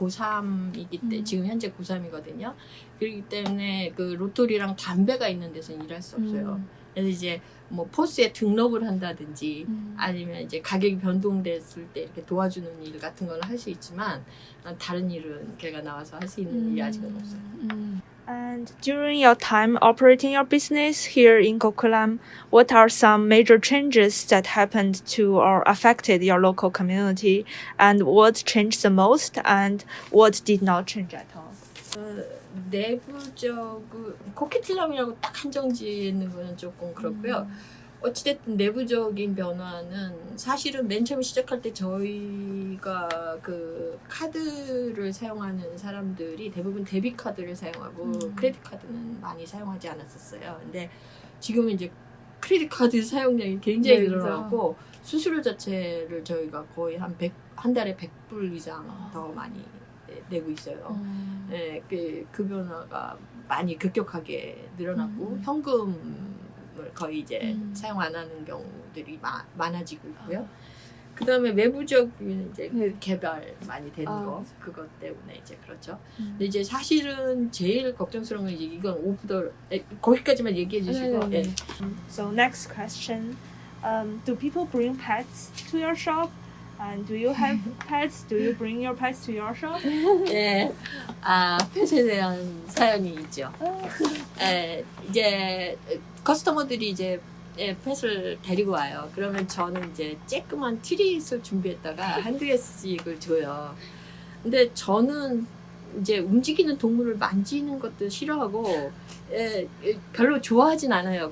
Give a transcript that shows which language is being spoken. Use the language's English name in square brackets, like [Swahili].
[Korean] 고3이기 때문에 지금 현재 고3이거든요. 그렇기 때문에 그 로또리랑 담배가 있는 데서는 일할 수 없어요. 그래서 이제 뭐 포스에 등록을 한다든지 아니면 이제 가격이 변동됐을 때 이렇게 도와주는 일 같은 걸 할 수 있지만 다른 일은 걔가 나와서 할 수 있는 일이 아직은 없어요. [English] And during your time operating your business here in Coquitlam, what are some major changes that happened to or affected your local community? And what changed the most and what did not change at all? [Korean] 내부적으로 코키틀람이라고 딱 한정지에 있는 거는 조금 그렇고요. 어찌됐든 내부적인 변화는 사실은 맨 처음 시작할 때 저희가 그 카드를 사용하는 사람들이 대부분 데뷔 카드를 사용하고 크레딧 카드는 많이 사용하지 않았었어요. 근데 지금은 이제 크레딧 카드 사용량이 굉장히 네, 늘어나고 수수료 자체를 저희가 거의 한 달에 100불 이상 더 많이 내고 있어요. 네, 그 변화가 많이 급격하게 늘어났고 현금을 거의 이제 사용 안 하는 경우들이 많아지고 있고요. 그 다음에 외부적인 이제 개발 많이 되는 거 그것 때문에 이제 그렇죠. 근데 이제 사실은 제일 걱정스러운 건 이제 이건 오프더 거기까지만 얘기해 주시고. 네. [English] So next question, do people bring pets to your shop? And do you have pets? Do you bring your pets to your shop? [Korean] 네, 펫에 대한 사연이 있죠. 이제 커스터머들이 이제 펫을 데리고 와요. 그러면 저는 이제 쬐끄만 트릿을 준비했다가 한두 개씩을 줘요. 근데 저는 이제 움직이는 동물을 만지는 것도 싫어하고 별로 좋아하진 않아요.